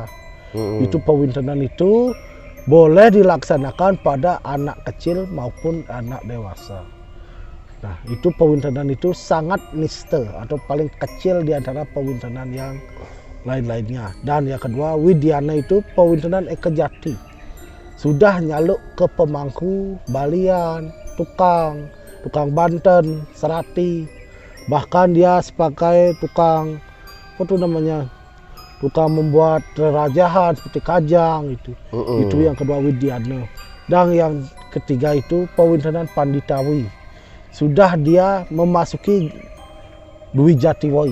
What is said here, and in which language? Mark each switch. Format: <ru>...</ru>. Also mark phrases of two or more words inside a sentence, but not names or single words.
<id>Itu pewintenan itu boleh dilaksanakan pada anak kecil maupun anak dewasa. Nah, itu pewintenan itu sangat niste atau paling kecil di antara pewintenan yang lain-lainnya. Dan yang kedua, Widyana itu pewintenan ekejati. Sudah nyaluk ke pemangku, balian, tukang banten, serati. Bahkan dia sebagai tukang tukang membuat rerajahan seperti kajang itu. Itu yang kedua Widyana. Dan yang ketiga itu pewintenan Panditawi. Sudah dia memasuki Dwi Jatiwai.</id>